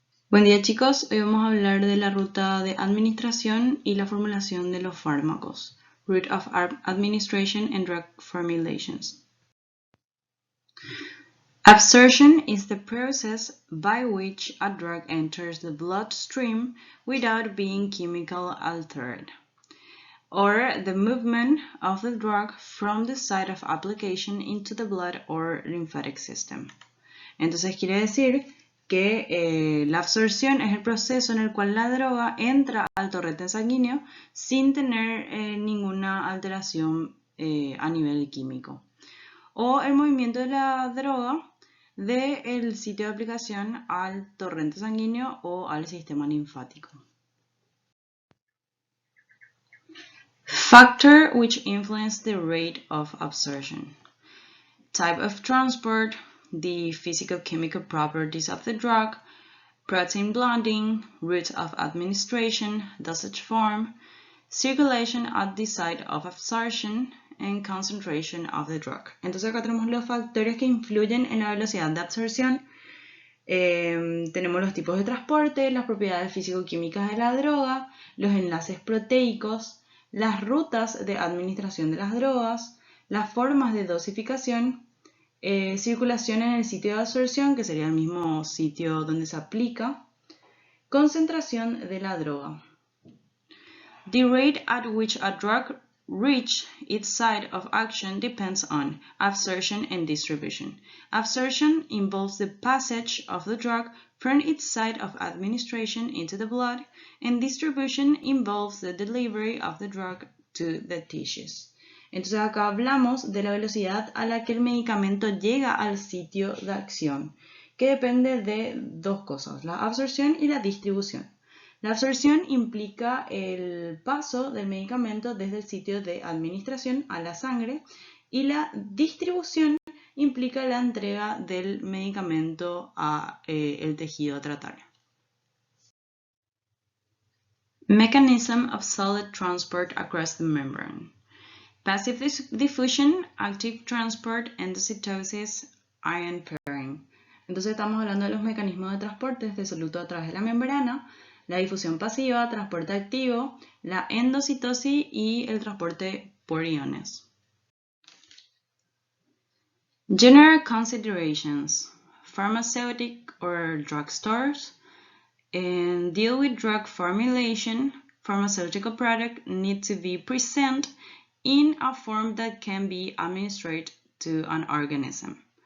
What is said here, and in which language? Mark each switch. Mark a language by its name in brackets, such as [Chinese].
[Spanish] Buen día chicos, hoy vamos a hablar de la ruta de administración y la formulación de los fármacos, [English] Route of Administration and Drug Formulations. Absorption is the process by which a drug enters the bloodstream without being chemically altered, or the movement of the drug from the site of application into the blood or lymphatic system. [Spanish] Entonces quiere decir que la absorción es el proceso en el cual la droga entra al torrente sanguíneo sin tener ninguna alteración a nivel químico. O el movimiento de la droga del sitio de aplicación al torrente sanguíneo o al sistema linfático. [English] Factor which influence the rate of absorption. Type of transport, the physicochemical properties of the drug, protein bonding, route of administration, dosage form, circulation at the site of absorption, and concentration of the drug. [Spanish] Entonces acá tenemos los factores que influyen en la velocidad de absorción. Tenemos los tipos de transporte, las propiedades físico-químicas de la droga, los enlaces proteicos, las rutas de administración de las drogas, las formas de dosificación, circulación en el sitio de absorción, que sería el mismo sitio donde se aplica, concentración de la droga. [English] The rate at which a drug reaches its site of action depends on absorption and distribution. Absorption involves the passage of the drug from its site of administration into the blood, and distribution involves the delivery of the drug to the tissues. [Spanish] Entonces acá hablamos de la velocidad a la que el medicamento llega al sitio de acción, que depende de dos cosas, la absorción y la distribución. La absorción implica el paso del medicamento desde el sitio de administración a la sangre y la distribución implica la entrega del medicamento a el tejido a tratar. [English] Mechanism of solid transport across the membrane. Passive diffusion, active transport, endocitosis, ion pairing. [Spanish] Entonces estamos hablando de los mecanismos de transporte de soluto a través de la membrana, la difusión pasiva, transporte activo, la endocitosis y el transporte por iones. [English] General considerations. Pharmaceutic or drugstores deal with drug formulation. Pharmaceutical product need to be present in a form that can be administered to an organism.